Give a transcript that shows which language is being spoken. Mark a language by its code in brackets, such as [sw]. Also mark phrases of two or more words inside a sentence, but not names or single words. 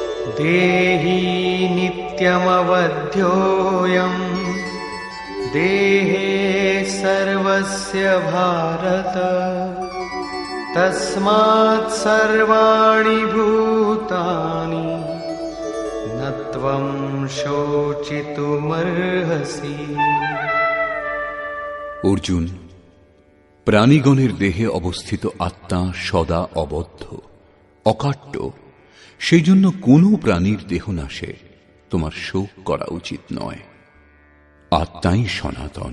[sa] देहि नित्यमवध्योऽयम् देहे सर्वस्य भारत तस्मात् सर्वाणि भूतानि न त्वं शोचितुमर्हसि। [bn] অর্জুন, প্রাণীগণের দেহে অবস্থিত আত্মা সদা অবদ্ধ, অকাট্য। সেই জন্য কোনো প্রাণীর দেহনাশে তোমার শোক করা উচিত নয়। আত্মাই সনাতন।